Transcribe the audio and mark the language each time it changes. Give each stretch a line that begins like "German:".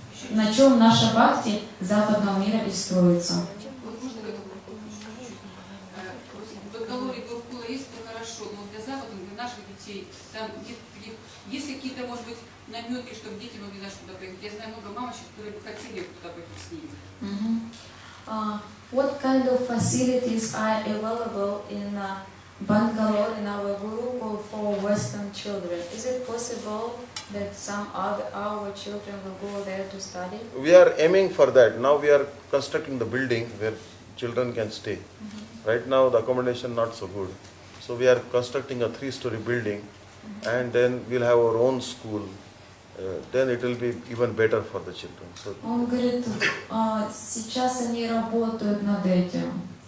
Russian: На чем наша бхакти западного мира и строится. Вот можно к этому чуть-чуть? В Бангалоре Гурукула есть, это хорошо, но для Запада, для наших детей, там есть какие-то, может быть, намеки, чтобы дети могли знать, куда поехать. Я знаю много мамочек, которые бы хотели туда поехать с ними.
English: What kind of facilities are available in Bangalore, in our Gurukul, for Western children? Is it possible that some of our children will go there to study? We are aiming for that. Now we are constructing the building where children can stay. Right now the accommodation not so good. So we are constructing a 3-story building, and then we'll have our own school. Then it will be even better for the children. So
Russian: Он говорит, сейчас они работают над этим.